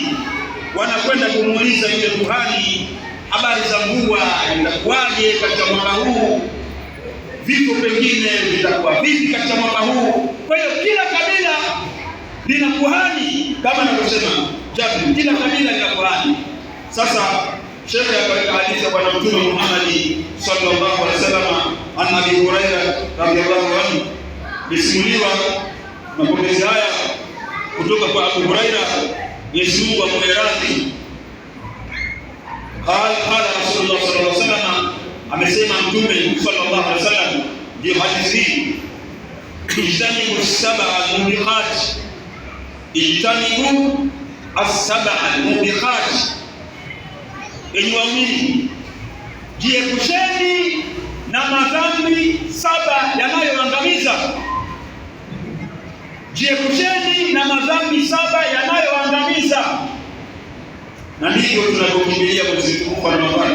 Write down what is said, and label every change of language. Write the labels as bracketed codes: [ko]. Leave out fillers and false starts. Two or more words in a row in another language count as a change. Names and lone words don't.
[sw] Wanakwenda kumuuliza yule kuhani habari za mvua itakuwaje katika mwaka huu, vifo pengine vitakuwa vipi katika mwaka huu. Kwa hiyo kila kabila lina kuhani, kama anavyosema Jabir, kila kabila lina kuhani. Sasa Sheikh akaweka hadithi ya Bwana Mtume Muhammad [ar] صلى الله عليه وسلم عن أبي هريرة رضي الله عنه, [sw] bisimuliwa mapokezi haya kutoka kwa Abu Hurairah, Mwenyezi Mungu amradhi. [ar] قال رسول الله صلى الله عليه وسلم, [sw] amesema Mtume [ar] صلى الله عليه وسلم, [sw] ndio hadithi hii, [ar] اجتنبوا السبع الموبقات، اجتنبوا السبع الموبقات, [sw] enyi waumini, jiepusheni na madhambi 7 yanayoangamiza. Jiepusheni na madhambi 7 yanayoangamiza. Na ndivyo tunapokimbilia mwezi mtukufu wa Ramadhani.